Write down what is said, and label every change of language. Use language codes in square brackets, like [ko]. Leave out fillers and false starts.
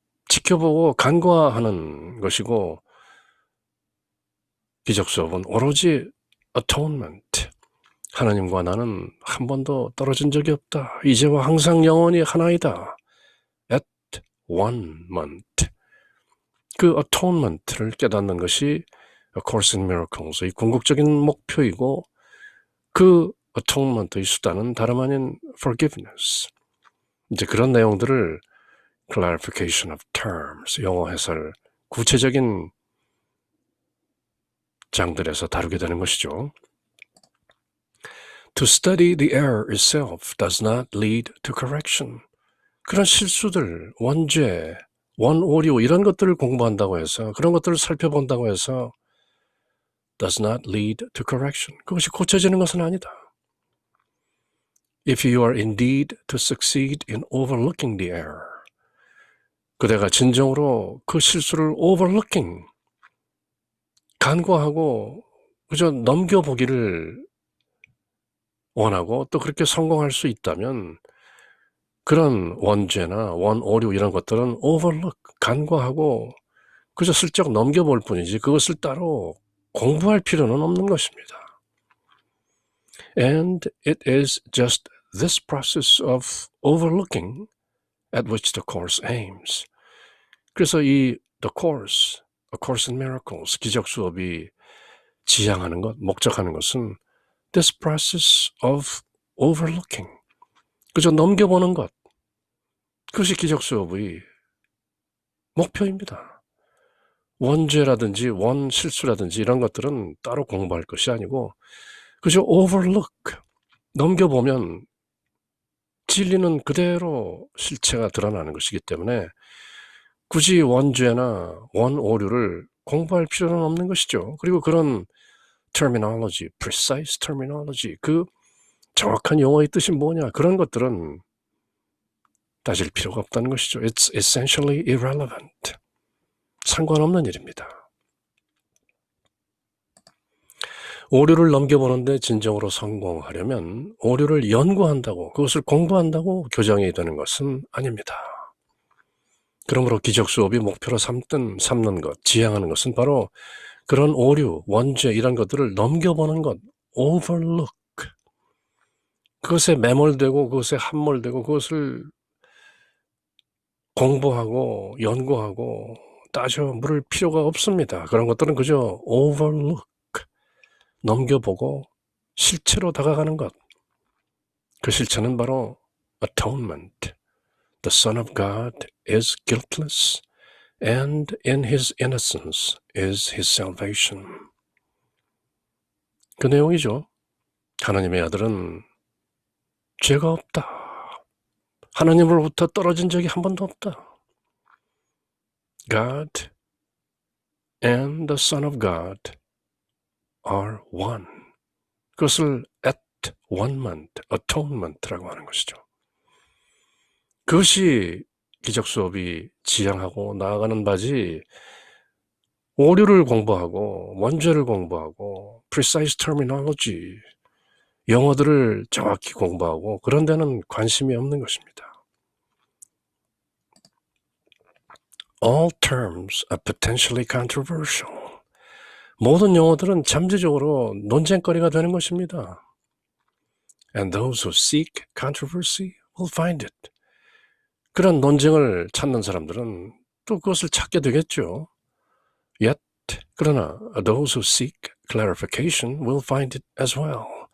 [ko] 지켜보고 간과하는 것이고, 기적수업은 오로지 atonement, 하나님과 나는 한 번도 떨어진 적이 없다, 이제와 항상 영원히 하나이다, [en] at one moment, [ko] 그 atonement를 깨닫는 것이 A Course in Miracles의 궁극적인 목표이고, 그 atonement의 수단은 다름 아닌 forgiveness. 이제 그런 내용들을 clarification of terms, 영어 해설, 구체적인 장들에서 다루게 되는 것이죠. [en] To study the error itself does not lead to correction. [ko] 그런 실수들, 원죄, 원오류 이런 것들을 공부한다고 해서, 그런 것들을 살펴본다고 해서 [en] does not lead to correction. [ko] 그것이 고쳐지는 것은 아니다. [en] If you are indeed to succeed in overlooking the error, [ko] 그대가 진정으로 그 실수를 overlooking, 간과하고 그저 넘겨보기를 원하고 또 그렇게 성공할 수 있다면, 그런 원죄나 원오류 이런 것들은 overlook, 간과하고 그저 슬쩍 넘겨볼 뿐이지 그것을 따로 공부할 필요는 없는 것입니다. [en] And it is just this process of overlooking at which the Course aims. [ko] 그래서 이 The Course, A Course in Miracles, 기적 수업이 지향하는 것, 목적하는 것은 [en] this process of overlooking, [ko] 그저 넘겨보는 것, 그것이 기적 수업의 목표입니다. 원죄라든지 원실수라든지 이런 것들은 따로 공부할 것이 아니고 그저 overlook, 넘겨보면 진리는 그대로 실체가 드러나는 것이기 때문에 굳이 원죄나 원오류를 공부할 필요는 없는 것이죠. 그리고 그런 terminology, [en] precise terminology, [ko] 그 정확한 용어의 뜻이 뭐냐, 그런 것들은 따질 필요가 없다는 것이죠. [en] It's essentially irrelevant. [ko] 상관없는 일입니다. 오류를 넘겨보는데 진정으로 성공하려면 오류를 연구한다고, 그것을 공부한다고 교정이 되는 것은 아닙니다. 그러므로 기적 수업이 목표로 삼는 것, 지향하는 것은 바로 그런 오류, 원죄 이런 것들을 넘겨보는 것, overlook, 그것에 매몰되고 그것에 함몰되고 그것을 공부하고 연구하고 따져 물을 필요가 없습니다. 그런 것들은 그저 overlook, 넘겨보고 실체로 다가가는 것, 그 실체는 바로 atonement. [en] The Son of God is guiltless, and in his innocence is his salvation. [ko] 그 내용이죠. 하나님의 아들은 죄가 없다. 하나님으로부터 떨어진 적이 한 번도 없다. [en] God and the Son of God are one. [ko] 그것을 [en] at one moment, [ko] atonement라고 하는 것이죠. 그것이 기적 수업이 지향하고 나아가는 바지, 오류를 공부하고 원죄를 공부하고 [en] precise terminology, [ko] 영어들을 정확히 공부하고 그런 데는 관심이 없는 것입니다. [en] All terms are potentially controversial. [ko] 모든 용어들은 잠재적으로 논쟁거리가 되는 것입니다. [en] And those who seek controversy will find it. [ko] 그런 논쟁을 찾는 사람들은 또 그것을 찾게 되겠죠. [en] Yet, 그러나 those who seek clarification will find it as well.